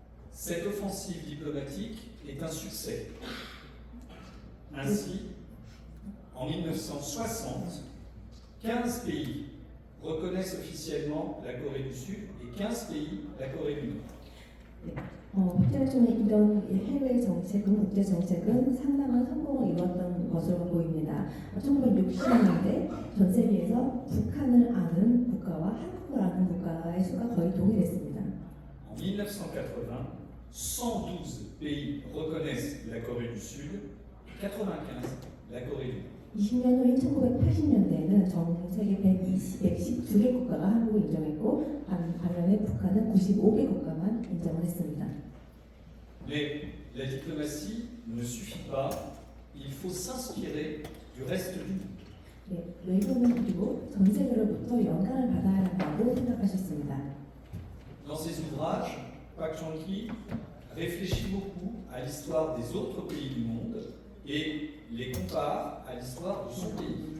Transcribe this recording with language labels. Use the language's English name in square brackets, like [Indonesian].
[French] Cette offensive diplomatique est un succès. Ainsi, en 1960, 15 pays reconnaissent officiellement la Corée du Sud et 15 pays la Corée du Nord. [Korean] 박정희 대통령의 이런 해외 정책은 국제 정책은 상당한 성공을 이뤘던 것으로 보입니다. 1960년대 전 세계에서 북한을 아는 국가와 한국을 아는 국가의 수가 거의 동일했습니다. [French] En 1980, 112 pays reconnaissent la Corée du Sud, 95 la Corée du Nord. [Korean] 20년 후인 1980년대에는 전 세계 112개 국가가 한국을 인정했고 반면에 북한은 95개 국가만 인정을 했습니다. [French] Mais la diplomatie ne suffit pas, il faut s'inspirer du reste du monde. [Korean] 네, 외교는 그리고 전 세계로부터 영향을 받아야 한다고 생각하셨습니다. [French] Dans ses ouvrages, Park Chung-hee réfléchit beaucoup à l'histoire des autres pays du monde et les compare à l'histoire de son pays.